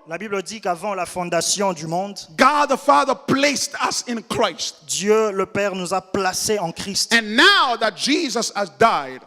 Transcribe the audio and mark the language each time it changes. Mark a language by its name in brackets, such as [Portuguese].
[French] La Bible dit qu'avant la fondation du monde, [English] God the Father placed us in Christ. [French] Dieu le Père nous a placés en Christ. [English] And now that Jesus has died,